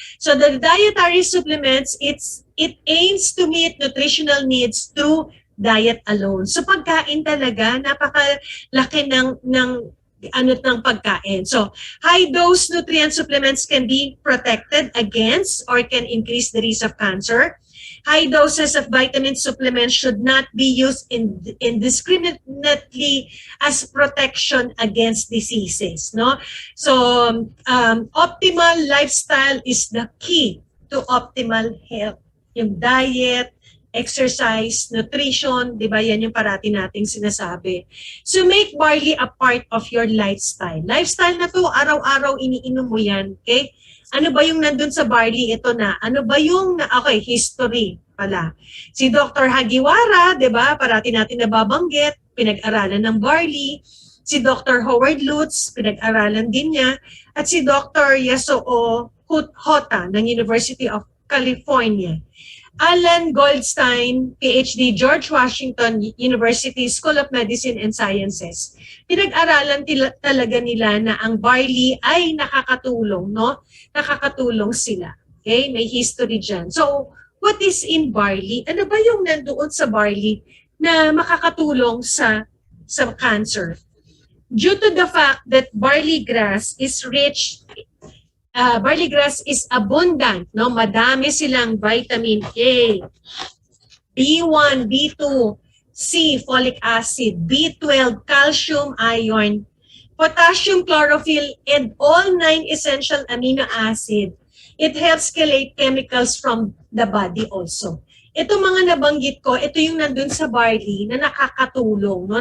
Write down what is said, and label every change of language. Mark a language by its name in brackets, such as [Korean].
[English] So the dietary supplements, it aims to meet nutritional needs through diet alone. [Filipino] So pagkain talaga, napakalaki ng pagkain. [English] So high dose nutrient supplements can be protected against or can increase the risk of cancer. High doses of vitamin supplements should not be used indiscriminately as protection against diseases. No? So optimal lifestyle is the key to optimal health. [Filipino] Yung diet, exercise, nutrition, di ba yan yung parati nating sinasabi. [English] So make barley a part of your lifestyle. [Filipino] Lifestyle na to, araw-araw iniinom mo yan, okay? Ano ba yung nandun sa barley? Ito na. Ano ba yung, okay, history pala. Si Dr. Hagiwara, di ba, parati natin nababanggit, pinag-aralan ng barley. Si Dr. Howard Lutz, pinag-aralan din niya. At si Dr. [English] Yasuo Hota ng University of California. Alan Goldstein, PhD, George Washington University School of Medicine and Sciences. [Filipino] Pinag-aralan talaga nila na ang barley ay nakakatulong, no? Nakakatulong sila. Okay? May history dyan. [English] So, what is in barley? [Filipino] Ano ba yung nandoon sa barley na makakatulong sa cancer? [English] Due to the fact that barley grass is rich barley grass is abundant, no? [Filipino] Madami silang vitamin A, B1, B2, C, folic acid, B12, calcium, iron, [English] potassium, chlorophyll, and all 9 essential amino acid. It helps chelate chemicals from the body also. [Filipino] Ito mga nabanggit ko, ito yung nandun sa barley na nakakatulong, no?